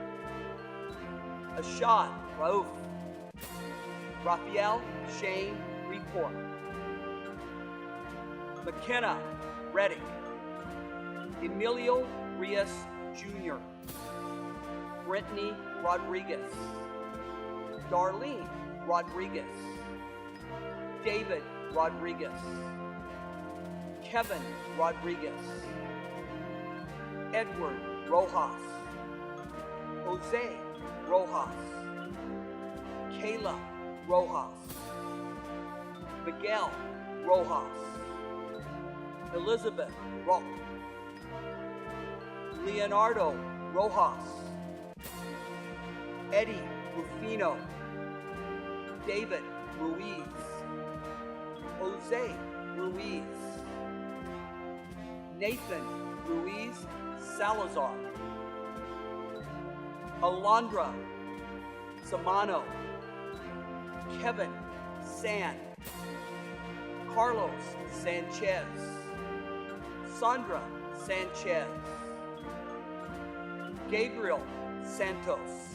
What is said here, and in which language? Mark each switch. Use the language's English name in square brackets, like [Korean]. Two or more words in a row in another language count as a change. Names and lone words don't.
[English] Ashad Rauf, Raphael Shane Report, McKenna Reddick, Emilio Rios Jr., Brittany Rodriguez, Darlene Rodriguez, David Rodriguez, Kevin Rodriguez, Edward Rojas, Jose Rojas, Kayla Rojas, Miguel Rojas, Elizabeth Rock, Leonardo Rojas, Eddie Rufino, David Ruiz, Jose Ruiz, Nathan Ruiz Salazar, Alondra Samano, Kevin San, Carlos Sanchez, Sandra Sanchez, Gabriel Santos,